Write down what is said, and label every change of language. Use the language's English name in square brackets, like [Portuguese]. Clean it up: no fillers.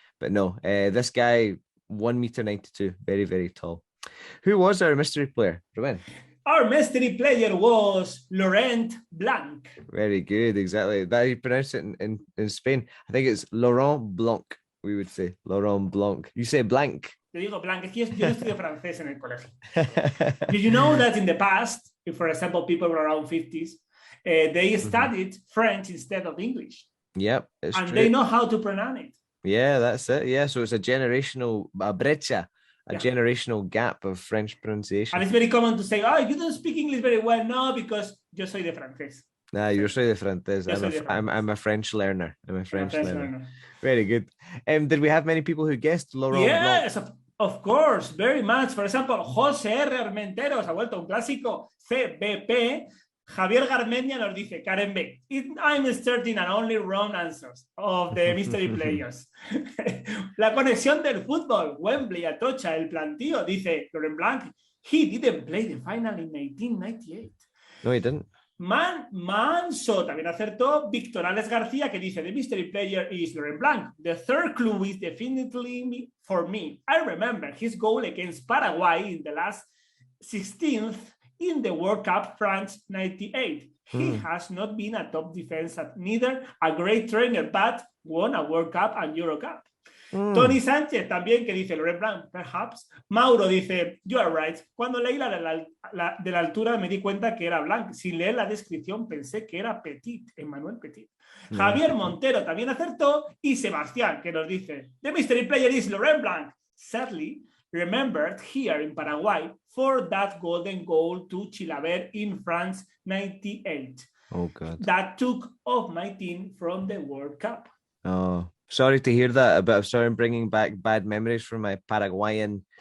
[English] But no, this guy, 1.92 meters, very, very tall. Who was our mystery player, Ruben? Our mystery player was Laurent Blanc. Very good, exactly. That you pronounce it in Spain. I think it's Laurent Blanc, we would say. Laurent Blanc. You say blank. [Spanish] Yo digo blanc, es que yo estudio francés en el colegio. [English] Did you know that in the past, if, for example, people were around 50s, they studied French instead of English? Yep, it's and true. They know how to pronounce it. Yeah, that's it. Yeah, so it's a generational brecha, generational gap of French pronunciation. And it's very common to say, oh, you don't speak English very well. No, because [Spanish] yo soy de francés. [English] Nah, you're [Spanish] soy de francés. [English] I'm a French learner. I'm a French learner. Very good. Did we have many people who guessed Laurent Blanc? Yes, of course, very much. For example, José R. [Spanish] Armenteros ha vuelto un clásico. CBP. Javier Garmendia nos dice, Karen B. [English] I'm starting and only wrong answers of the mystery players. [Spanish] La conexión del fútbol, Wembley, Atocha, el plantío, dice Laurent Blanc. [English] He didn't play the final in 1998. No, he didn't. [Spanish] Manso también acertó. Víctor Alex García, que dice, [English] the mystery player is Laurent Blanc. The third clue is definitely for me. I remember his goal against Paraguay in the last 16th in the World Cup France 98. He has not been a top defense, neither a great trainer, but won a World Cup and Euro Cup. [Spanish] Tony Sánchez también, que dice Laurent Blanc, perhaps. Mauro dice, [English] you are right. [Spanish] Cuando leí de la altura me di cuenta que era Blanc. Sin leer la descripción pensé que era Petit, Emmanuel Petit. Javier Montero también acertó. Y Sebastián, que nos dice, [English] the mystery player is Laurent Blanc. Sadly, remembered here in Paraguay for that golden goal to Chilavert in France 98. Oh, God. That took off my team from the World Cup. Oh, sorry to hear that, but I'm sorry I'm bringing back bad memories from my Paraguayan